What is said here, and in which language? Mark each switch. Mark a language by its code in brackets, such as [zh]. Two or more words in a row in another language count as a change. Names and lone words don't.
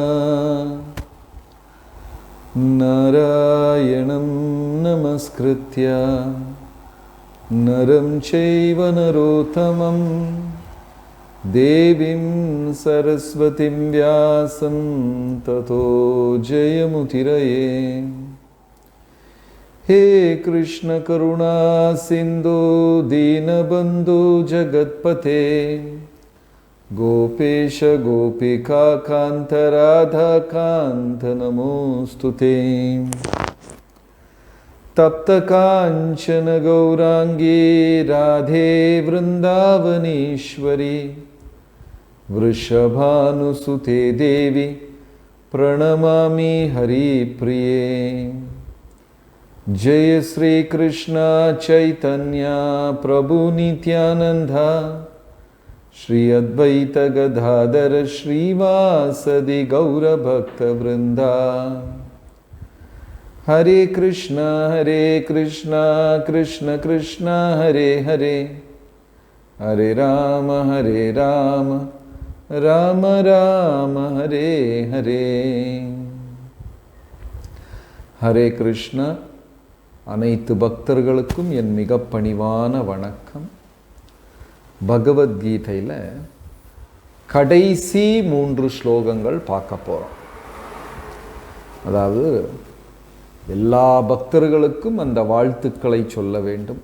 [sa] नारायणं नमस्कृत्य नरं चैव नरोत्तमम् देवीं सरस्वतीं व्यासं ततो जयमुदीरये. हे कृष्ण करुणा सिंधु दीनबंधु जगत्पते गोपेश गोपिका कांत राधा कांत नमोस्तुते. तप्त कांचन गौरांगी राधे वृंदावनेश्वरी वृषभानुसुते देवी प्रणमामि हरिप्रिये. जय श्री कृष्ण चैतन्य प्रभु नित्यानंदा श्री अद्वैत गदाधर श्रीवासदि गौर भक्त वृंदा. हरे कृष्ण कृष्ण कृष्ण हरे हरे हरे राम राम राम हरे हरे. हरे कृष्ण. [ta] அனைத்து பக்தர்களுக்கும் என் மிக பணிவான வணக்கம். பகவத்கீதையில் கடைசி 3 ஸ்லோகங்கள் பார்க்க போகிறோம். அதாவது எல்லா பக்தர்களுக்கும் அந்த வாழ்த்துக்களை சொல்ல வேண்டும்.